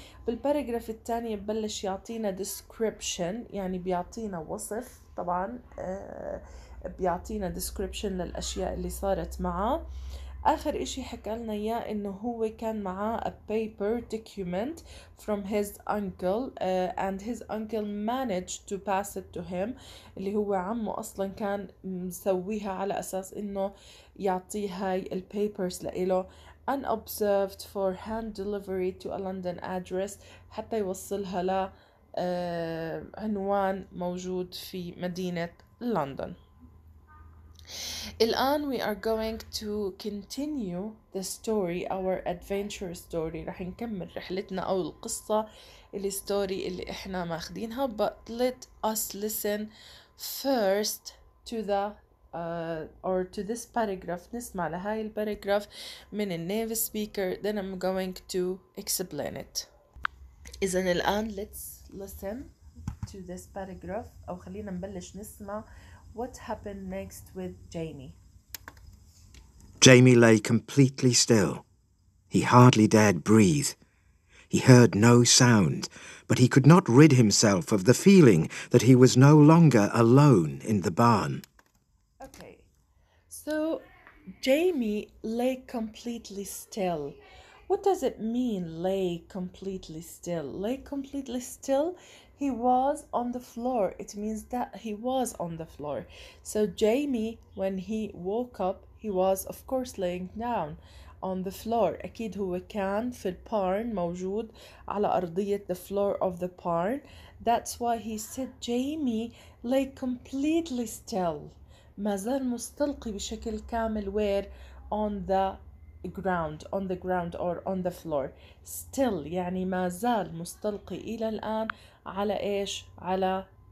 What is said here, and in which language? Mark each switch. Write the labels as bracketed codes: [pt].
[ar] بالباراجراف الثاني ببلش يعطينا description، يعني بيعطينا وصف طبعا، بيعطينا description للأشياء اللي صارت معاه. آخر إشي حكى لنا إياه إنه هو كان معاه [en] a paper document from his uncle and his uncle managed to pass it to him. [ar] اللي هو عمه أصلا كان مسويها على أساس إنه يعطيه هاي البيبرز لإله [en] unobserved for hand delivery to a London address [ar] حتى يوصلها ل عنوان موجود في مدينة لندن. الآن [en] we are going to continue the story, our adventure story. [ar] رح نكمل رحلتنا أو القصة الستوري اللي إحنا ماخدينها. [en] But let us listen first to the or to this paragraph. [ar] نسمع لهاي الباراجراف من النيف speaker. [en] Then I'm going to explain it. [ar] إذن الآن [en] let's listen to this paragraph [ar] أو خلينا نبلش نسمع [en] what happened next with Jamie. Jamie lay completely still. He hardly dared breathe. He heard no sound, but he could not rid himself of the feeling that he was no longer alone in the barn. Okay, so Jamie lay completely still. What does it mean, lay completely still? Lay completely still, he was on the floor. It means that he was on the floor. So Jamie, when he woke up, he was of course laying down on the floor. [ar] أكيد هو كان في البارن موجود على أرضية [en] the floor of the barn. That's why he said Jamie lay completely still. [ar] ما زال مستلقي بشكل كامل [en] where on the ground or on the floor. [ar] Still يعني ما زال مستلقي إلى الآن على إيش؟ على